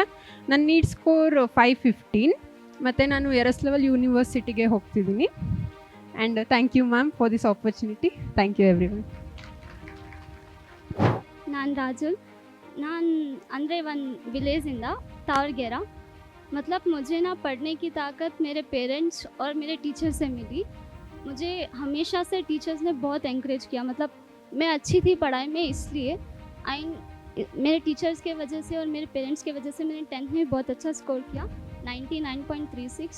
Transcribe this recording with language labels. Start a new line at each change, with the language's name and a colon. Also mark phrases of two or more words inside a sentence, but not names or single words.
Kannada: ನನ್ನ
English: NEET score
Kannada: 515 ಮತ್ತು ನಾನು ಎರಸ್ಲೆವೆಲ್ ಯೂನಿವರ್ಸಿಟಿಗೆ ಹೋಗ್ತಿದ್ದೀನಿ.
English: And thank you ma'am for this opportunity. Thank you everyone.
Kannada: ನಾನು ರಾಜುಲ್. ನಾನು ಅಂದರೆ ಒಂದು ವಿಲೇಜಿಂದ ತಾವರ್ಗೆರ.
Hindi: मतलब मुझे ना पढ़ने की ताकत मेरे पेरेंट्स और मेरे टीचर से मिली. मुझे हमेशा से टीचर्स ने बहुत एनकरेज किया. मतलब मैं अच्छी थी पढ़ाई में, इसलिए मेरे टीचर्स के वजह से और मेरे पेरेंट्स के वजह से मैंने 10th में बहुत अच्छा स्कोर किया, 99.36.